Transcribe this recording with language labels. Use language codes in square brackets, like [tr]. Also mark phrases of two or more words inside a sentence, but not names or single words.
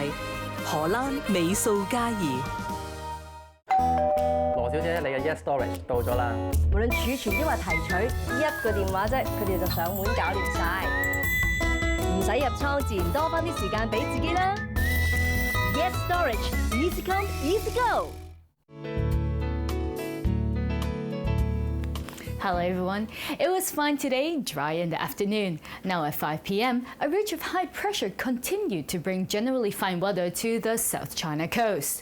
[yue] 荷蘭美素佳怡。羅小姐，你嘅 Yes Storage 到咗啦。無論儲存抑或提取，一個電話啫，佢哋就上門搞掂晒，唔使入倉，自然多返啲時間俾自己啦。Yes Storage, [en] easy come, easy go. Hello everyone. It was fine today, dry in the afternoon. Now at 5 p.m., a ridge of high pressure continued to bring generally fine weather to the South China coast.